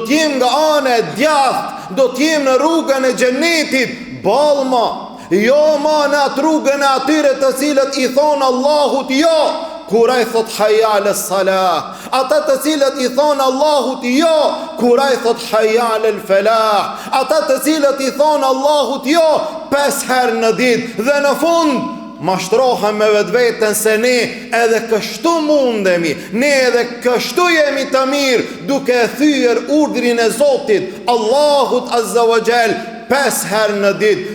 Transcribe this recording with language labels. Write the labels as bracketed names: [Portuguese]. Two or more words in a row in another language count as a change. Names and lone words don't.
[Albanian] t'jem nga anë e djathtë, do t'jem në rrugën e xhenetit, balma, jo në atë rrugën e atyre të cilët i thonë Allahut jo, kur ai thot [Arabic] حي على الصلاة, [Albanian] ata të cilët i thonë Allahut jo, kur ai thot [Arabic] حي على الفلاح, [Albanian] ata të cilët i thonë Allahut jo 5 herë në ditë, dhe në fund mashtrohem me vetveten se ne edhe kështu mundemi, ne edhe kështu jemi të mirë, duke thyer urdhrin e Zotit Allahut [Arabic] عز وجل [Albanian] 5 herë në ditë.